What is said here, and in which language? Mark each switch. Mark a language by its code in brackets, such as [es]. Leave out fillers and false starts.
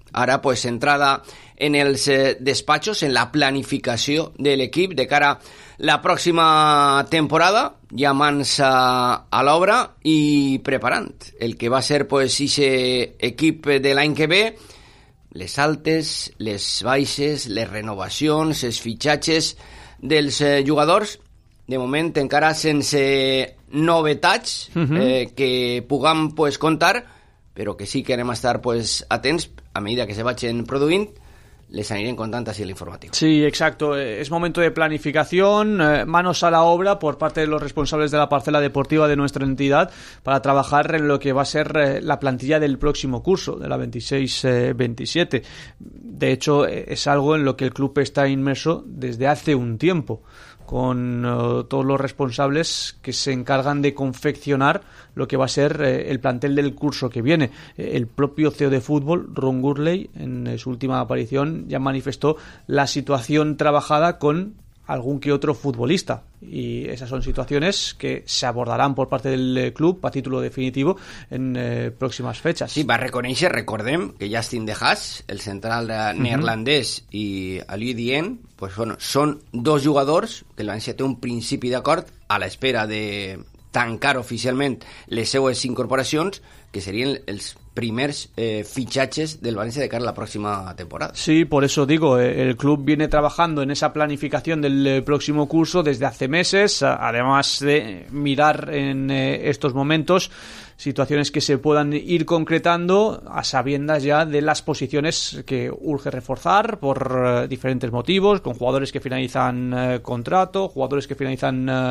[ca] Ahora, pues, entrada en els despachos, en la planificació de l'equip de cara a la pròxima temporada, ja mans a l'obra i preparant el que va ser, pues, ixe equip de l'any que ve, les altes, les baixes, les renovacions, els fitxatges dels jugadors. De moment encara sense novetats que puguem, pues, contar, però que sí que anem a estar, pues, atents a medida que se vagin produint. Les anirem contant així l'informatiu. [es] Sí, exacto. Es momento de planificación, manos a la obra por parte de los responsables de la parcela deportiva de nuestra entidad para trabajar en lo que va a ser la plantilla del próximo curso, de la 26-27. De hecho, es algo en lo que el club está inmerso desde hace un tiempo, con todos los responsables que se encargan de confeccionar lo que va a ser el plantel del curso que viene. El propio CEO de fútbol, Ron Gurley, en su última aparición, ya manifestó la situación trabajada con algún que otro futbolista, y esas son situaciones que se abordarán por parte del club a título definitivo en próximas fechas. [ca] Sí, va a reconèixer, recordem, que Justin de Haas, el central neerlandès, i Ali Dien, pues bueno, són dos jugadors que el València té un principi d'acord a l'espera de tancar oficialment les seues incorporacions, que serien els primers fichajes [es] del Valencia de cara a la próxima temporada. Sí, por eso digo, el club viene trabajando en esa planificación del próximo curso desde hace meses, además de mirar en estos momentos situaciones que se puedan ir concretando, a sabiendas ya de las posiciones que urge reforzar por diferentes motivos, con jugadores que finalizan contrato, jugadores que finalizan